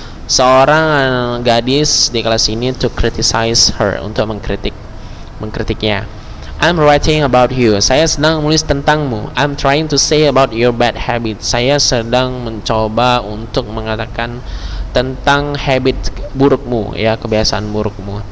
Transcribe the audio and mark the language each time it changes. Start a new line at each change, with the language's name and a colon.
Indonesian: Seorang gadis di kelas ini,
English: to criticize her,
Indonesian: untuk mengkritiknya.
English: I'm writing about you.
Indonesian: Saya sedang menulis tentangmu.
English: I'm trying to say about your bad habit.
Indonesian: Saya sedang mencoba untuk mengatakan tentang habit burukmu, ya, kebiasaan burukmu.